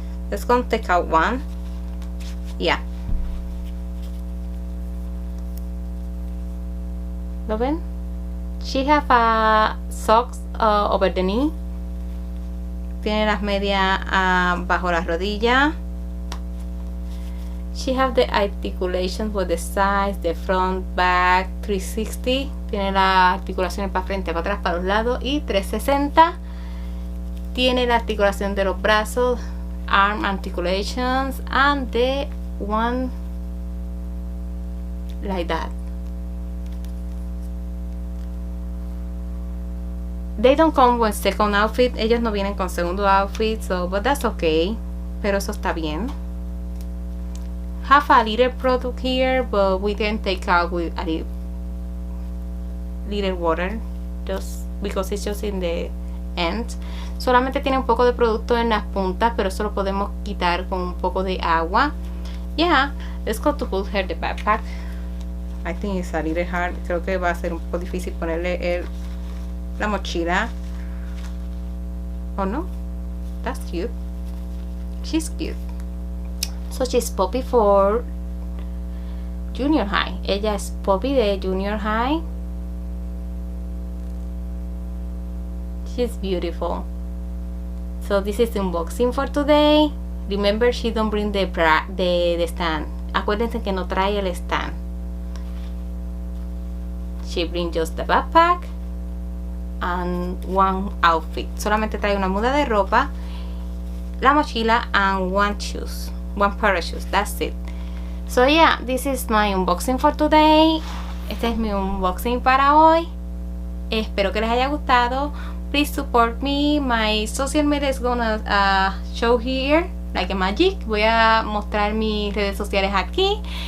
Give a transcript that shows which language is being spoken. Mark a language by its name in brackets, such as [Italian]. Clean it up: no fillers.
[English] Let's go take out one. Yeah. [Spanish] ¿Lo ven? [English] She have a socks over the knee. [Spanish] Tiene las medias bajo la rodilla. [English] She have the articulations for the sides, the front, back, 360. [Spanish] Tiene las articulaciones para frente, para atrás, para los lados, y 360. Tiene la articulación de los brazos, [English] arm articulations, and the one like that. They don't come with second outfit. [Spanish] Ellos no vienen con segundo outfit, [English] so but that's okay. [Spanish] Pero eso está bien. [English] Have a little product here, but we can take out with a little water, just because it's just in the end. [Spanish] Solamente tiene un poco de producto en las puntas, pero eso lo podemos quitar con un poco de agua. [English] Yeah, let's go to put her the backpack. I think it's a little hard. [Spanish] Creo que va a ser un poco difícil ponerle la mochila. [English] Oh no, that's cute. She's cute. So she's Poppy for junior high. [Spanish] Ella es Poppy de junior high. [English] She's beautiful. So this is the unboxing for today. Remember, she don't bring the stand. [Spanish] Acuérdense que no trae el stand. [English] She brings just the backpack and one outfit. [Spanish] Solamente trae una muda de ropa, la mochila, [English] and one pair of shoes. That's it. So yeah, this is my unboxing for today. [Spanish] Este es mi unboxing para hoy. Espero que les haya gustado. [English] Please support me. My social media is gonna show here like a magic. [Spanish] Voy a mostrar mis redes sociales aquí.